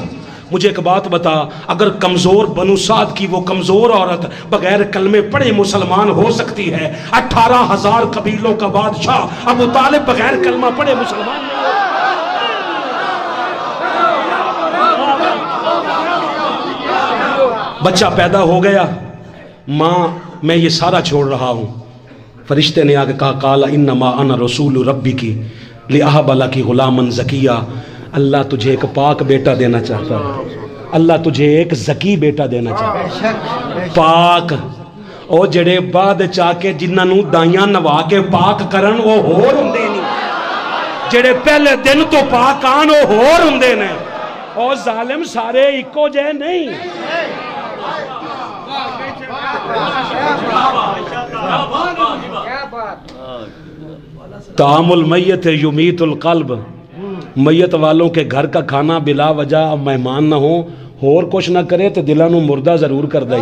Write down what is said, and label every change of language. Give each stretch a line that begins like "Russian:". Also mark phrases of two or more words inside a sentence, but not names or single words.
Urdu: مجھے ایک بات بتا، اگر کمزور بنو سعد کی وہ کمزور عورت بغیر کلمے پڑھے مسلمان ہو سکتی ہے، 18,000 قبیلوں کا بادشاہ ابو طالب بغیر کلمہ پڑھے مسلمان نہیں ہو. بچہ پیدا ہو گیا، ماں میں یہ سارا چھوڑ رہا ہوں. فرشتے نے آگے کہا
Arabic: قال انما انا رسول ربی کی لأہب لکی غلاما زکیہ.
Urdu: اللہ تجھے ایک پاک بیٹا دینا چاہتا ہے، اللہ تجھے ایک زکی بیٹا دینا چاہتا ہے.
Punjabi: پاک او جڑے بعد چاہ کے جنہاں نو دائیاں نوا کے پاک کرن وہ ہور ہندے نہیں، جڑے پہلے دن تو پاک آن وہ ہور ہندے نے. او ظالم سارے ایکو جے نہیں.
Arabic: طعام المیت یمیت القلب.
Urdu: میت والوں کے گھر کا کھانا بلا وجہ مہمان نہ ہو، اور کچھ نہ کرے تو
Punjabi: دلہ نو مردہ ضرور کر دائی.